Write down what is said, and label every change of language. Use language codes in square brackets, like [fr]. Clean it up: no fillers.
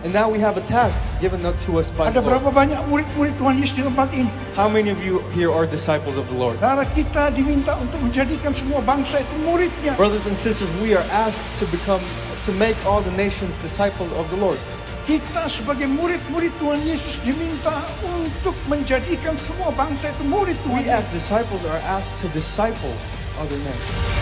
[en] And now we have a task given to us by [id] Ada [en] the Lord. [id] berapa banyak murid-murid Tuhan Yesus di tempat ini? [en] How many of you here are disciples of the Lord? [id] Karena kita diminta untuk menjadikan semua bangsa itu muridnya. [en] Brothers and sisters, we are asked to make all the nations disciples of the Lord. [id] Kita sebagai murid-murid Tuhan Yesus diminta untuk menjadikan semua bangsa itu murid Tuhan. [en] We as disciples are asked to disciple other nations.